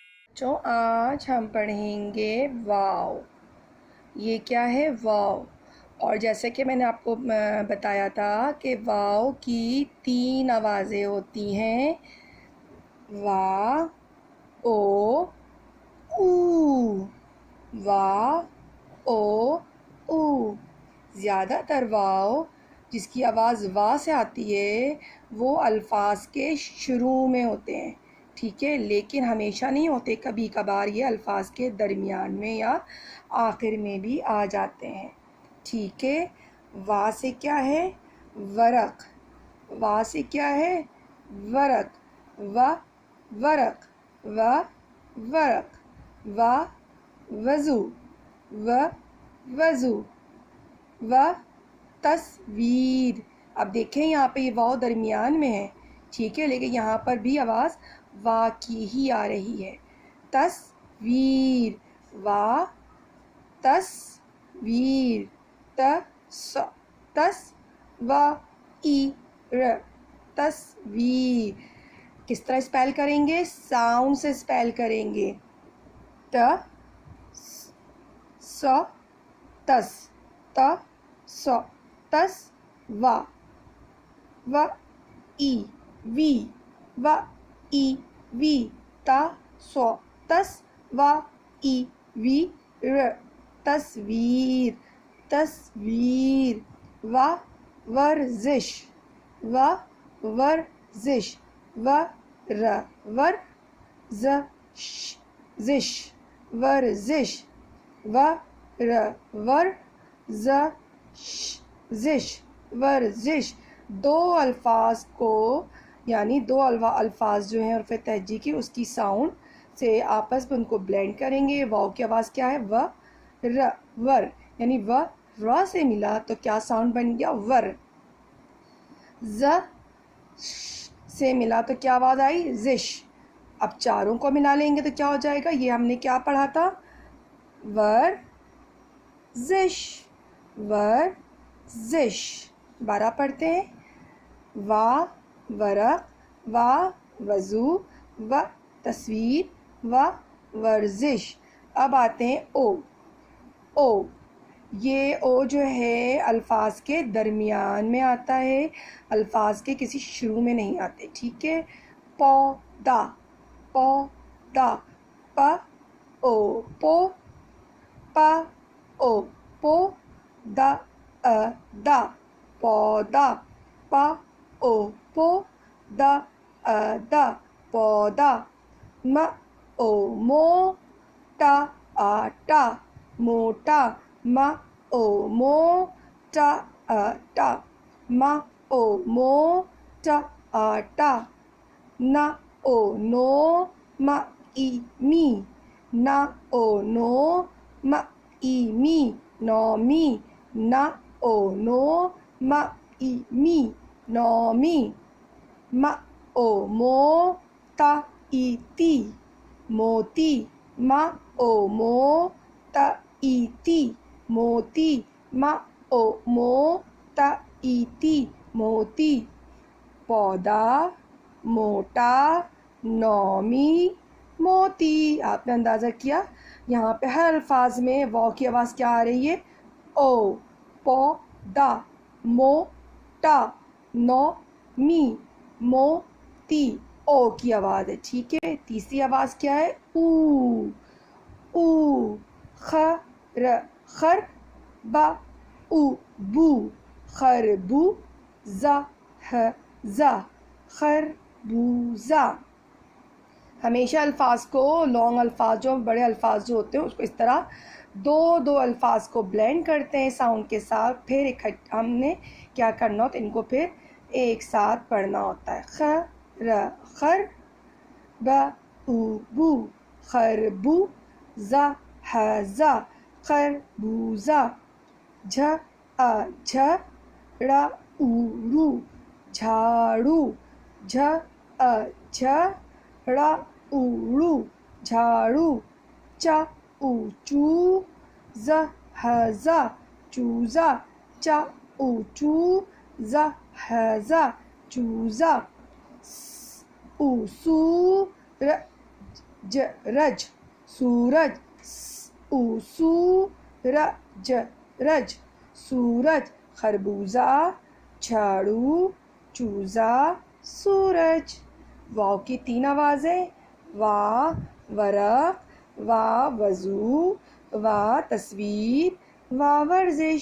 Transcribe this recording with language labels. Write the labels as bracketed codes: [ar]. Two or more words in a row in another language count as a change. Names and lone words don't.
[ur] بچوں آج ہم پڑھیں گے واو۔ یہ کیا ہے؟ واو۔ اور جیسے کہ میں نے آپ کو بتایا تھا کہ واو کی 3 آوازیں ہوتی ہیں، وا، او، او۔ وا، او، او۔ زیادہ تر واو جس کی آواز وا سے آتی ہے وہ الفاظ کے شروع میں ہوتے ہیں، ٹھیک ہے، لیکن ہمیشہ نہیں ہوتے، کبھی کبھار یہ الفاظ کے درمیان میں یا آخر میں بھی آ جاتے ہیں، ٹھیک ہے۔ وا سے کیا ہے؟ ورق۔ وا سے کیا ہے؟ ورق۔ و، ورق۔ و، ورق۔ و، وضو۔ و، وضو۔ و، تصویر۔ اب دیکھیں یہاں پہ یہ واو درمیان میں ہے، ٹھیک ہے، لیکن یہاں پر بھی آواز وا کی ہی آ رہی ہے۔ تصویر۔ وا، تصویر۔ تس، و، ای، ر، تصویر۔ کس طرح اسپیل کریں گے؟ ساؤنڈ سے اسپیل کریں گے۔ ت، س، تس، ت، س، تس، و، ای، وی، و، ای، وی، تا، سو، تس، و، ای، وی، ر، تصویر۔ تصویر۔ و، ورزش۔ و، ورزش۔ و، ر، ور، زش، ورزش۔ و، ر، ور، زش، ورزش۔ دو الفاظ کو یعنی دو الفاظ جو ہیں حرف تہجی کی، اس کی ساؤنڈ سے آپس میں ان کو بلینڈ کریں گے۔ واو کی آواز کیا ہے؟ و، ر، ور، یعنی و را سے ملا تو کیا ساؤنڈ بن گیا؟ ور۔ ز سے ملا تو کیا آواز آئی؟ زش۔ اب چاروں کو ملا لیں گے تو کیا ہو جائے گا؟ یہ ہم نے کیا پڑھا تھا؟ ور، زش، ور، زش۔ بارہ پڑھتے ہیں۔ وا، ورق، وا، وضو، و، تصویر، و، ورزش۔ اب آتے ہیں او۔ او، یہ او جو ہے الفاظ کے درمیان میں آتا ہے، الفاظ کے کسی شروع میں نہیں آتے، ٹھیک ہے۔ پودا۔ پودا۔ پ، او، پو، پ، او، پو، دا، دا، پودا۔ پ، او، پو، دا، دا، پودا۔ م، او، مو، ٹا، آٹا، موٹا۔ م، او، مو، ٹا، آٹا، م، او، مو، ٹا، آٹا۔ ن، او، نو، م، ای، می۔ ن، او، نو، م، ای، می، نومی۔ ن، او، نو، م، ای، می، نومی۔ م، او، مو، تا، ای، تی، موتی۔ م، او، مو، تا، ای، تی، موتی۔ م، او، مو، تا، ای، تی، موتی۔ پودا، موٹا، نومی، موتی۔ آپ نے اندازہ کیا یہاں پہ ہر الفاظ میں واو کی آواز کیا آ رہی ہے؟ او۔ پو، دا، مو، ٹا، نو، می، مو، تی۔ او کی آواز ہے، ٹھیک ہے۔ تیسری آواز کیا ہے؟ او۔ او، خ، ر، خر، ب، او، بو، خربو، ز، ہ، زا، خربوزہ۔ ہمیشہ الفاظ کو لانگ الفاظ جو بڑے الفاظ جو ہوتے ہیں اس کو اس طرح دو دو الفاظ کو بلینڈ کرتے ہیں ساؤنڈ کے ساتھ، پھر ہم نے کیا کرنا ہوتا ہے، ان کو پھر ایک ساتھ پڑھنا ہوتا ہے۔ خ، ر، خر، ب، او، بو، خربو، ز، ہ، زا، خربوزہ۔ جھ، جھ، ڑ، او، رو، جھاڑو۔ جھ، جھ، ڑ، او، رو، جھاڑو۔ چ، او، چو، ز، ہ، زا، چوزا۔ چ، او، چو، ز، ہ، زا، چوزا۔ س، او، سو، ر، رج سورج، سورج رج سورج، خربوزہ، جھاڑو، چوزہ، سورج. واو کی 3 آوازیں، وا ورق، وا وضو، وا تصویر، وا ورزش.